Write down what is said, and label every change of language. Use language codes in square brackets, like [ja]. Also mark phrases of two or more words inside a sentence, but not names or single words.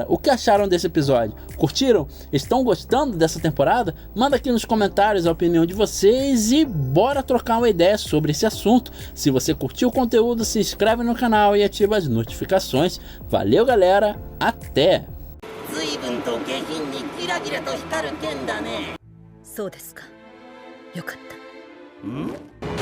[pt] O que acharam desse episódio? Curtiram? Estão gostando dessa temporada? Manda aqui nos comentários a opinião de vocês e bora trocar uma ideia sobre esse assunto. Se você curtiu o conteúdo, se inscreve no canal e ativa as notificações. Valeu, galera, até! [ja] 随分と下品にギラギラと光る剣だね。そうですか。よかった。ん